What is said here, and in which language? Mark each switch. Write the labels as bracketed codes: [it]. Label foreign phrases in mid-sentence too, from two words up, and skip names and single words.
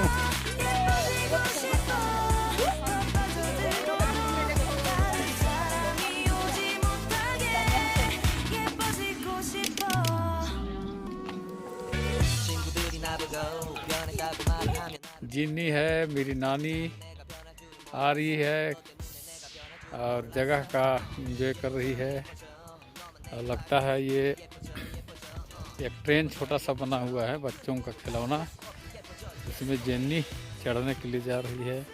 [ko] 예뻐지고 싶어. 넌 빠져들도록 다른 사람이 오지 못하게 예뻐지고 싶어. 친구들이 나보고 변해가고 말을 하면 [hi] जिन्नी है, मेरी नानी आ रही है और जगह का एंजॉय कर रही है। और लगता है ये एक ट्रेन छोटा सा बना हुआ है बच्चों का खिलौना, उसमें जेन्नी चढ़ने के लिए जा रही है।